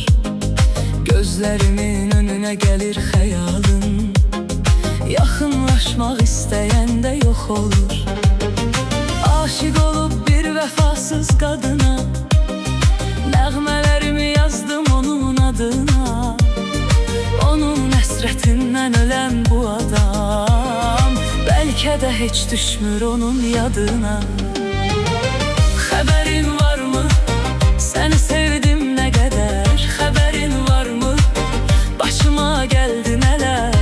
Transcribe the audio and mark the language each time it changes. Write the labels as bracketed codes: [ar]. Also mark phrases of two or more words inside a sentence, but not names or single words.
[tr] Gözlerimin önüne gelir hayalın. Yakınlaşmak isteyen de yok olur. [az] Aşık olup bir vefasız kadına nəğmələrimi yazdım onun adına. Onun həsrətindən ölən bu adam bəlkə də heç düşmür onun yadına. Xəbərin varmı? Səni sevdim nə qədər? Xəbərin varmı? Başıma gəldi nələr?